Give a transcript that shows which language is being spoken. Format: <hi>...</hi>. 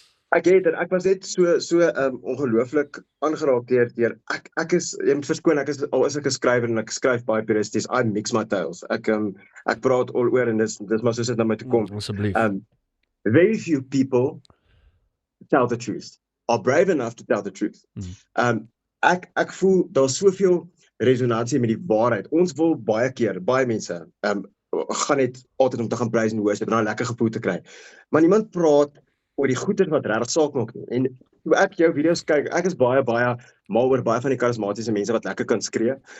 <af>Ek was net so ongelooflik aangeraak deur ek is jy moet verskoon ek is 'n skrywer en ek skryf baie puristies.</af> <en>I mix my tales.</en> <af>Ek praat al oor en dis maar soos dit na my toe kom. Asseblief.</af> <en>Very few people tell the truth. Are brave enough to tell the truth.</en> <af>Ek voel daar's soveel resonansie met die waarheid. Ons wil baie mense gaan net altyd om te gaan prys en worship en 'n lekker gevoel te kry. Maar niemand praat oor die goeie wat regtig saak maak nie. En toe ek jou video's kyk, ek is baie mal oor baie van die karismatiese mense wat lekker kan skree.</af>